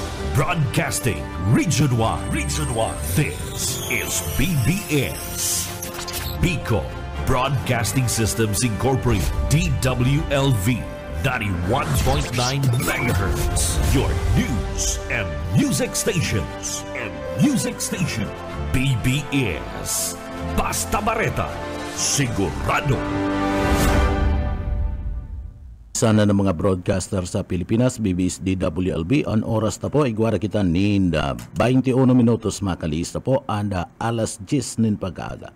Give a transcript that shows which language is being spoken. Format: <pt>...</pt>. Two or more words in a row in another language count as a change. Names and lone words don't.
<en>Broadcasting Region 1. Region 1. This is BBS. Bicol Broadcasting Systems Incorporated. DWLV 91.9 MHz. Your news and music stations.</en> <bik>BBS. Basta Bareta. Sigurado. Sana ng mga broadcaster sa Pilipinas, BBS DWLB, ang oras na po, igwara kita ninda 21 minutos makalis na po, anda alas 10 nin pag-aga.</bik>